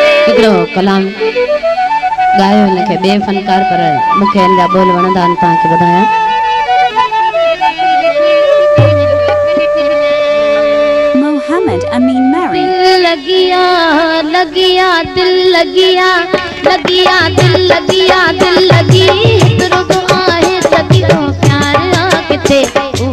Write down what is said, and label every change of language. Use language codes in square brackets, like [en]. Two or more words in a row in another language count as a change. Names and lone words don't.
[sd] हिकिड़ो कलाम गायो हिनखे ॿिए फनकार पर मूंखे हिन जा बोल वणंदा आहिनि तव्हांखे ॿुधायां। Mohammed Amin Mary. लगिया लगिया दिल लगिया लगिया दिल लगिया दिल लगी हिकिड़ो तो आहे सदियों प्यार आ किथे